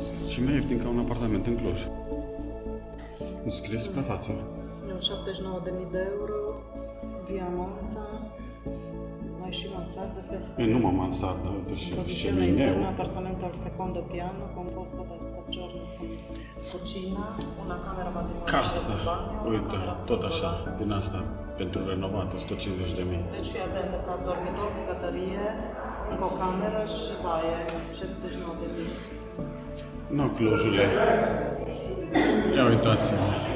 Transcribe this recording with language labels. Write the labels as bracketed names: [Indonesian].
[Romanian] Și mai ieftin ca un apartament în Cluj. Nu scrie suprafață. 79.000 de euro, via Monza, mai și mansarda, E numai mansardă, și [Italian] posizione interna, appartamento al secondo piano, composto da soggiorno con cucina, una camera matrimoniale [Romanian] Casă, [Italian] con bagno, [Romanian] uite, tot așa, din asta, pentru renovat, 150.000. Deci fii atent, asta dormitor, bucătărie, încă o cameră și baie, 79.000. Nu, Clujule. Ia uitați-vă.